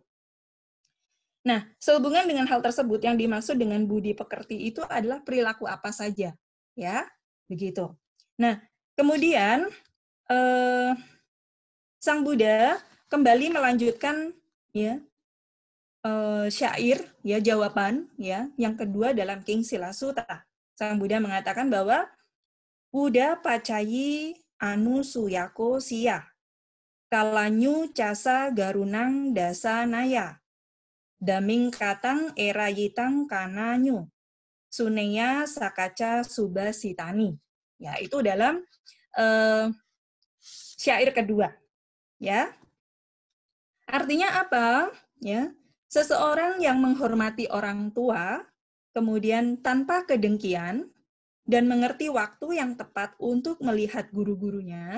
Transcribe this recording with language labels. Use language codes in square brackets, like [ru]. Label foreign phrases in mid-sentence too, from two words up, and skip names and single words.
[id] Nah, sehubungan dengan hal tersebut yang dimaksud dengan budi pekerti itu adalah perilaku apa saja, ya, begitu. Nah, kemudian Sang Buddha kembali melanjutkan, ya, syair, ya, jawaban, ya, yang kedua dalam King Silasuta. Sang Buddha mengatakan bahwa [pi] Buddha pacayi anu suyako siya, kalanyu casa garunang dasa naya, daming katang erayitang kananyu, suneya sakaca subasitani. [id] Ya, itu dalam syair kedua, ya. Artinya apa? Ya, seseorang yang menghormati orang tua, kemudian tanpa kedengkian dan mengerti waktu yang tepat untuk melihat guru-gurunya.